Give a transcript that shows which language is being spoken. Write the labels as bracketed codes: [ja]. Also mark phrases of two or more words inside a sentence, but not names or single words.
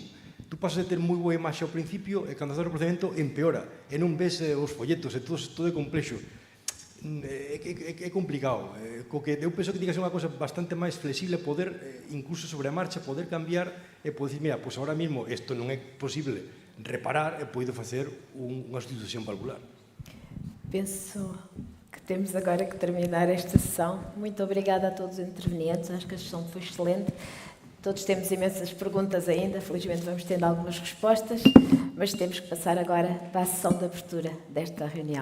[gl] Tú pasas de ter moi boa imaxe ao principio e cando faz o procedimento empeora, e non ves os folletos, e todo é complexo. É complicado. Eu penso que [es] tiene que ser [gl] unha cosa bastante máis flexible, poder, incluso sobre a marcha, poder cambiar e poder dicir, mira, pois ahora mesmo isto non é posible reparar e podo facer unha sustitución valvular. [pt] Penso que temos agora que terminar esta sessão. Muito obrigada a todos os intervenientes, acho que a sessão foi excelente. Todos temos imensas perguntas ainda, felizmente vamos tendo algumas respostas, mas temos que passar agora para a sessão de abertura desta reunião.